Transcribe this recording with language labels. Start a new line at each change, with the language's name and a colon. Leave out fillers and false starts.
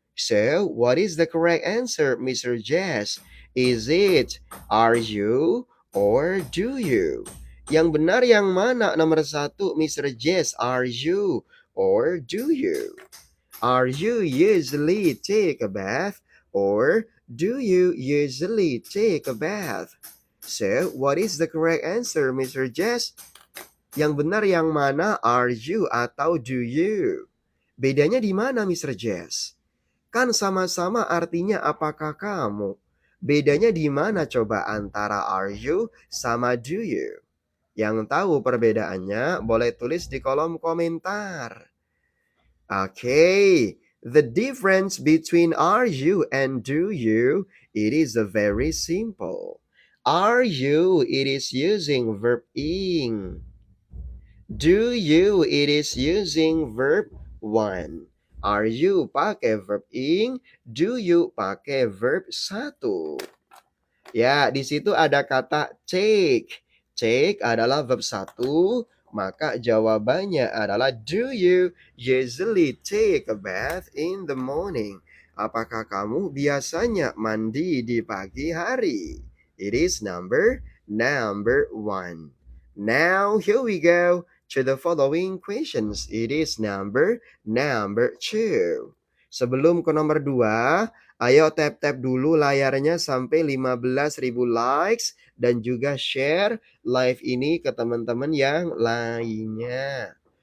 English: So, what is the correct answer, Mr. Jazz? Is it are you or do you?
Indonesian: Yang benar yang mana nomor 1, Mr.
English: Jazz? Are you or do you? Are you usually take a bath or do you usually take a bath? So, what is the correct answer, Mr.
Indonesian: Jazz? Yang benar yang mana, are you atau do you? Bedanya di mana, Mr. Jazz? Kan sama-sama artinya apakah kamu. Bedanya di mana coba antara are you sama do you? Yang tahu perbedaannya boleh tulis di kolom komentar.
English: Okay, the difference between are you and do you, it is very simple. Are you, it is using verb ing. Do you, it is using verb 1.
Indonesian: Are you pakai verb ing, do you pakai verb 1. Ya, di situ ada kata take. Take adalah verb 1, maka jawabannya adalah
English: do you usually take a bath in the morning?
Indonesian: Apakah kamu biasanya mandi di pagi hari?
English: It is number 1. Now, here we go to the following questions. It is number 2.
Indonesian: Sebelum ke nomor 2, ayo tap-tap dulu layarnya sampai 15.000 likes dan juga share live ini ke teman-teman yang lainnya.